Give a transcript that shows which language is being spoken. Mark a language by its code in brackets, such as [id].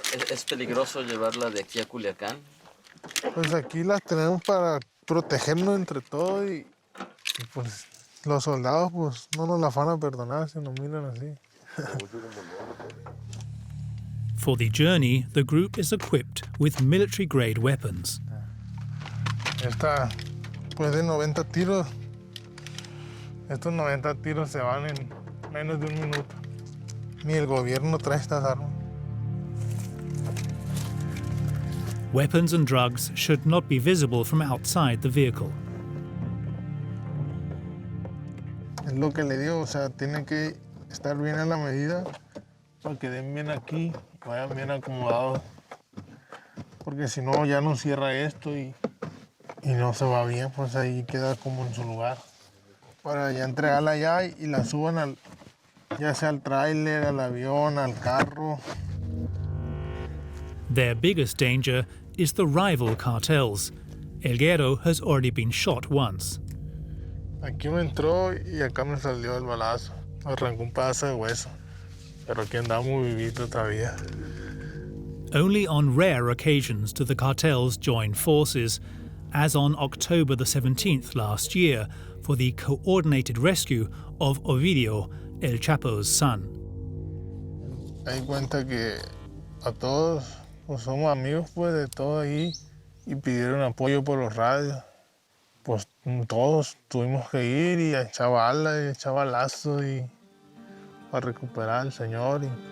[es] ¿Es peligroso llevarla de aquí a Culiacán? Pues aquí las tenemos para protegernos entre todos y pues los soldados pues no nos la van a perdonar si nos miran así. [en] For the journey, the group is equipped with military-grade weapons. [es] Esta pues de 90 tiros. Estos 90 tiros se van en menos de un minuto. Ni el gobierno trae estas armas. [en] Weapons and drugs should not be visible from outside the vehicle. [es] Es lo que le digo, o sea, tiene que estar bien a la medida para que den bien aquí, vayan bien acomodados. Porque si no, ya no cierra esto y no se va bien, pues ahí queda como en su lugar. Para ya entregarla allá y la suban ya sea al tráiler, al avión, al carro. [en] Their biggest danger is the rival cartels. El Guero has already been shot once. [es] Aquí me entró y acá me salió el balazo. Arrancó un pedazo de hueso. Pero aquí andamos vivito todavía. [en] Only on rare occasions do the cartels join forces, as on October the 17th last year for the coordinated rescue of Ovidio, El Chapo's son. [es] Hay cuenta que a todos pues somos amigos pues de todo ahí y pidieron apoyo por los radios. Pues todos tuvimos que ir y echar balas y echar balazos y para recuperar al señor.